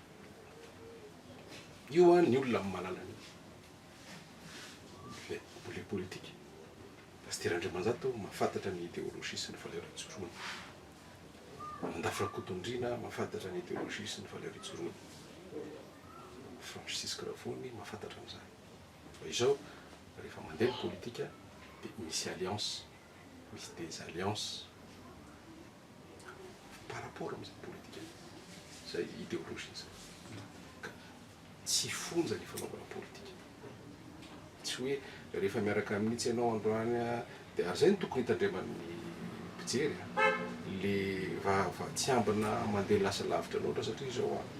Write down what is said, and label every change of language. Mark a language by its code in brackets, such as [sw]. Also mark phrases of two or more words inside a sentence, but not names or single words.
[mg] Io ny olona amin'ny malalany [fr] le politique [mg] pasteur Andriamanjanto mahafantatra ny idéologie sy ny valeur itsoroana. Mandafira Kotondrina mahafantatra ny idéologie sy ny valeur itsoroana. Francis Karavony mahafantatra an'izany. Fa izao rehefa mandeha politika dia misy alliance, misy [fr] des alliances par rapport [mg] amin'izay politika zay idéologie zay ka tsy fonja ny fanaovana politika tsy hoe rehefa miaraka amin'nitsy ianao androany dia ary zay ny tokony hitandreman'ny mpijery le tsy ambina mandeha lasa lavitra loatra satria zao